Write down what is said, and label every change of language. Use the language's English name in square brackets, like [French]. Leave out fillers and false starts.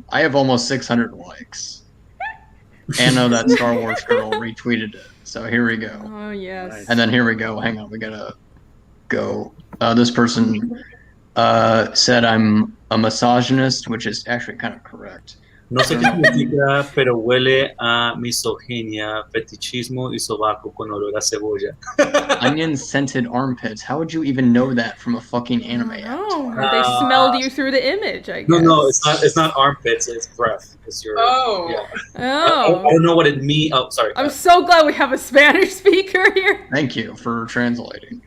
[English] I have almost 600 likes. Anna, that Star Wars girl, retweeted it. So here we go. Oh, yes. And then here we go. Hang on, we gotta go. This person said I'm a misogynist, which is actually kind of correct. [Spanish] No sé qué significa, pero huele a misoginia, fetichismo y sobaco con olor a cebolla. [English] Onion-scented armpits. How would you even know that from a fucking anime Oh, avatar? they smelled you through the image, I guess. No, it's not armpits. It's breath. It's your. Oh. Yeah. Oh. I don't know what it means. Oh, sorry. I'm so glad we have a Spanish speaker here. Thank you for translating.